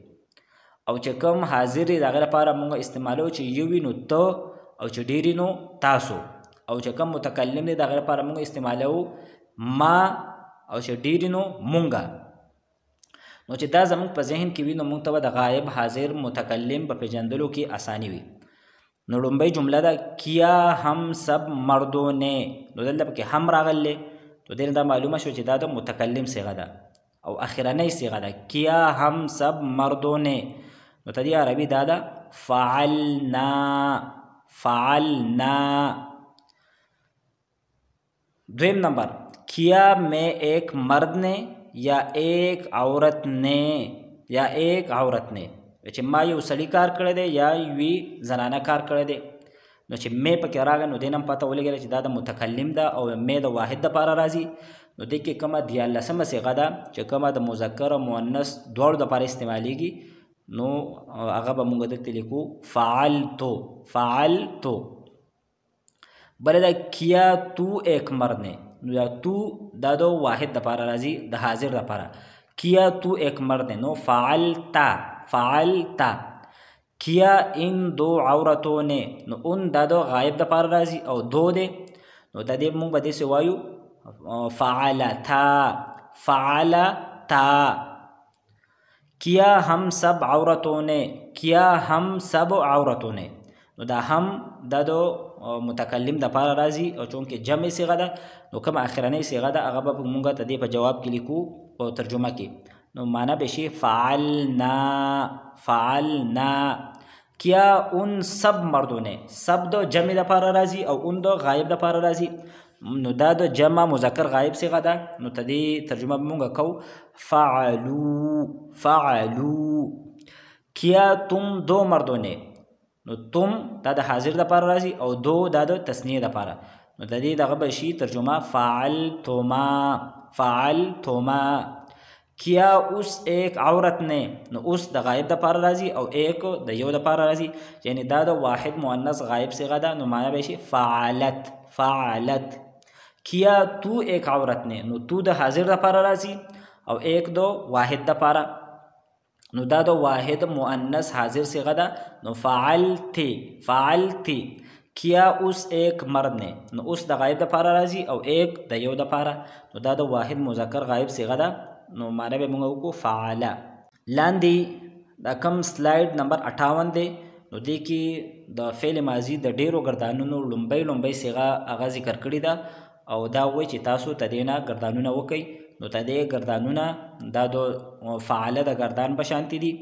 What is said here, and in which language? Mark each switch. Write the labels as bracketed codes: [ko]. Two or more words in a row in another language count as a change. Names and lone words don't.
[ps] او چې کوم حاضر دی د هغې لپاره مونږ استعمالو چې یو وي نو ته، او چې ډېرې نو تاسو. او چې کوم متکلم دی د هغې لپاره مونږ استعمالو ما، او چې ډېرې نو مونږه. نو چې دا زموږ په ذهن کې وي نو موږ ته به د غایب حاضر متکلم په پېژندلو کې اساني وي. نو لومبۍ جمله ده [ur] کیا هم سب مردوں نے، [ps] نو دلته پکې هم راغلی، نو دې نه دا معلومه شو چې دا د متکلم صيغه ده او اخرنۍ صيغه ده. [ur] کیا هم سب مردوں نے، [ps] نو ته دې عربي دا ده [ar] فعلنا، فعلنا. [ps] دویم نمبر [ur] کیا میں ایک مرد نے یا ایک عورت نے، یا ایک عورت نے، [ps] چې ما یو سړي کار کړی دی یا یوې زنانه کار کړی دی. نو چې مې پکې راغی نو دې نه هم پته ولګېده چې دا د متکلم ده او مې د واحد دپاره راځي. نو دې کې کومه 14مه صيغه ده چې کومه د مذکر او مؤنث دواړو دپاره استعمالیږي. نو هغه به مونږ دلته لیکو [ar] فعلتو فعلتو. [ps] بله دا [ur] کیا تو ایک مرد نے، [ps] نو دا تو دا دو واحد دپاره راځي د حاضر دپاره. [ur] کیا تو ایک مرد نے نو [ar] فعلتا فعلتا. [ur] کیا ان دو عورتوں نے [ps] نو ان دا دو غایب دپاره راځي او دو دی نو دا دې مونږ به داسې وایو [ar] فعلتا فعلتا. [ur] کیا ہم سب عورتوں نے کیا ہم سب عورتوں نے [ps] نو دا هم دا دو متکلم د پاره راځي او چونکې جمع صيغه ده نو کوم اخرنۍ صيغه ده هغه به مونږ ته دې په جواب کې لیکو او ترجمه کې نو معنا به شي [ar] فعلنا فعلنا. [ur] کیا ان سب مردوں نے [ps] سب دو جمع د پاره راځي او ان دو غایب د پاره راځي نو دا دو جمع مذکر غایب صيغه ده نو ته دې ترجمه مونږ کو [ar] فعلوا فعلوا. [ur] کیا تم دو مردوں نے [ps] نو تم دا د حاضر د پاره راځي او دو دا د تثنیه د پاره نو د دې دغه به شي ترجمه [ar] فعلتما فعلتما. [ur] کیا اس ایک عورت نے [ps] نو اس د غایب د پاره راځي او ایک د یو د پاره راځي یعنی دا د واحد مؤنث غایب صيغه ده نو معنی به شي [ar] فعلت فعلت. [ur] کیا تو ایک عورت نے [ps] نو تو د حاضر د پاره راځي او ایک دو واحد د پاره نو دا دو واحد مؤنث حاضر صيغه ده نو [ar] فعلتی فعلتی. [ur] کیا اس ایک مرد نے [ps] نو اس د غایب د پاره راځي او ایک د یو د پاره نو دا د واحد مذکر غایب صيغه ده نو معنی به موږ وکړو فعلا. لاندې دا کم سلایډ نمبر 58 دی نو دې کې د فعل ماضي د ډیرو ګردانونو لومبۍ صيغه هغه ذکر کړې ده او دا وایي چې تاسو تدینه ګردانونه وکئ نو تدې ګردانونه دا د فعاله د ګردان په شانتي دي.